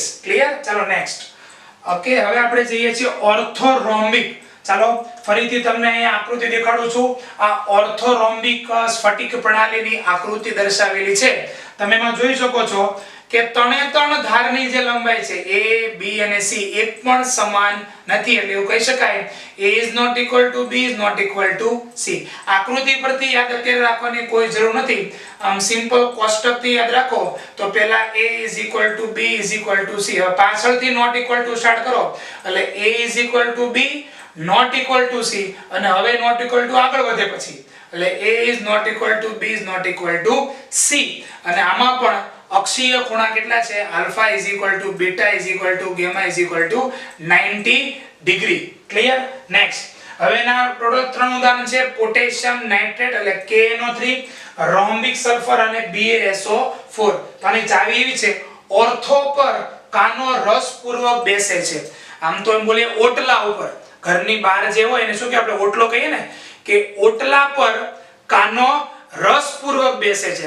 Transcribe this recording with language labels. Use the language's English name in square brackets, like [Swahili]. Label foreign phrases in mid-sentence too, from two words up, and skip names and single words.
[Gujarati] ક્લિયર? ચાલો નેક્સ્ટ. ઓકે, હવે આપણે જઈએ છીએ ઓર્થોરોમ્બિક. ચાલો ફરીથી તમને અહીંયા આકૃતિ દેખાડું છું. આ ઓર્થોરોમ્બિક સ્ફટિક પ્રણાલીની આકૃતિ દર્શાવેલી છે. તમે એમાં જોઈ શકો છો કે ત્રણ ધારની જે લંબાઈ છે A, B અને C એક પણ સમાન નથી. એટલે એવું કહી શકાય [English] A is not equal to B is not equal to C. [Gujarati] આકૃતિ પરથી યાદ અત્યારે રાખવાની કોઈ જરૂર નથી. આમ સિમ્પલ કોષ્ટકથી યાદ રાખો તો પહેલા [English] A is equal to B is equal to C. [Gujarati] હવે પાછળથી [English] not equal to [Gujarati] સ્ટાર્ટ કરો એટલે [English] A is equal to B not equal to C, [Gujarati] અને હવે [English] not equal to [Gujarati] આગળ વધે પછી એટલે [English] A is not equal to B is not equal to C. [Gujarati] અને આમાં પણ અક્ષીય ખૂણા કેટલા છે? [English] alpha is equal to beta is equal to gamma is equal to 90 degree. Clear? Next. [Gujarati] હવે એના ટોટલ 3 ઉદાહરણ છે: પોટેશિયમ નાઇટ્રેટ એટલે KNO3, રોમ્બિક સલ્ફર અને BaSO4. તો આની ચાવી એવી છે ઓર્થો પર કાનો રસપૂર્વક બેસે છે. આમ તો એમ બોલીએ ઓટલા ઉપર, ઘરની બહાર જે હોય એને શું કે આપણે ઓટલો કહીએ ને, કે ઓટલા પર કાનો રસપૂર્વક બેસે છે.